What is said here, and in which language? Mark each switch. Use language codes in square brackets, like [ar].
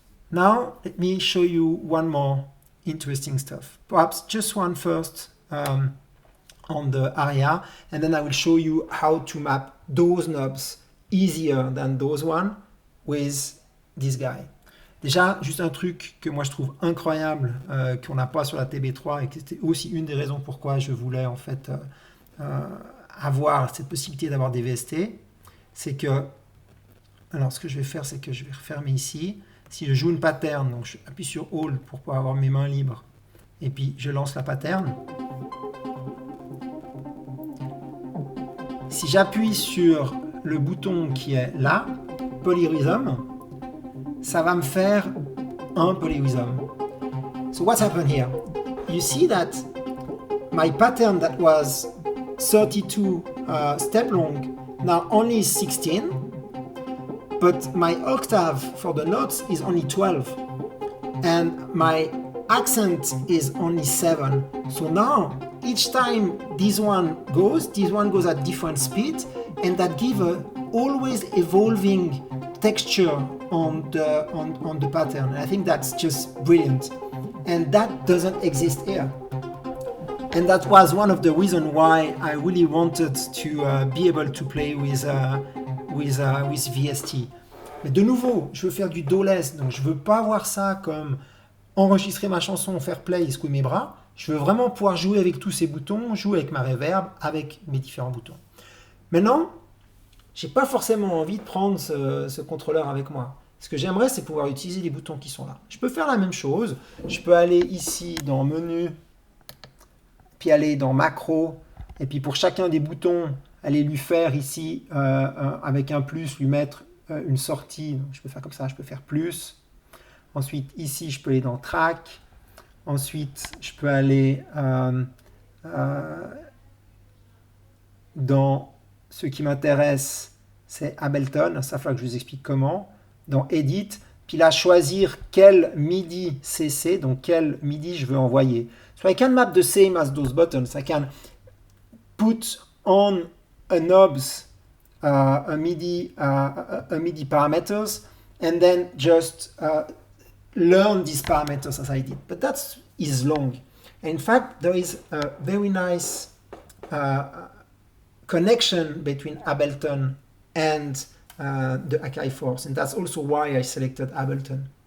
[en] Now let me show you one more interesting stuff. Perhaps just one first on the ARIA, and then I will show you how to map those knobs easier than those one with this guy. [fr] Déjà, juste un truc que moi je trouve incroyable qu'on n'a pas sur la TB3 et qui était aussi une des raisons pourquoi je voulais en fait avoir cette possibilité d'avoir des VST, c'est que, alors ce que je vais faire, c'est que je vais refermer ici. Si je joue une pattern, donc je appuie sur Hold pour pouvoir avoir mes mains libres, et puis je lance la pattern. Si j'appuie sur le bouton qui est là, Polyrhythm, ça va me faire un polyrhythm. [en] So what's happened here? You see that my pattern that was 32 step long now only is 16, but my octave for the notes is only 12, and my accent is only 7. So now, each time this one goes at different speed, and that gives a always evolving texture on the pattern. And I think that's just brilliant, and that doesn't exist here. And that was one of the reasons why I really wanted to be able to play with VST. [fr] Mais de nouveau, je veux faire du do-less, donc je veux pas voir ça comme enregistrer ma chanson, faire play et secouer mes bras. Je veux vraiment pouvoir jouer avec tous ces boutons, jouer avec ma reverb, avec mes différents boutons. Maintenant, j'ai pas forcément envie de prendre ce contrôleur avec moi. Ce que j'aimerais, c'est pouvoir utiliser les boutons qui sont là. Je peux faire la même chose. Je peux aller ici dans Menu, puis aller dans Macro, et puis pour chacun des boutons, aller lui faire ici, avec un plus, lui mettre une sortie. Donc, je peux faire comme ça, je peux faire plus. Ensuite, ici, je peux aller dans Track. Ensuite, je peux aller dans ce qui m'intéresse, c'est Ableton. Ça, il faudra que je vous explique comment. Dans Edit, puis là, choisir quel MIDI CC, donc quel MIDI je veux envoyer. [en] So I can map the same as those buttons. I can put on a knobs a MIDI parameters, and then just learn these parameters as I did. But that is long. And in fact, there is a very nice connection between Ableton and the Akai Force, and that's also why I selected Ableton.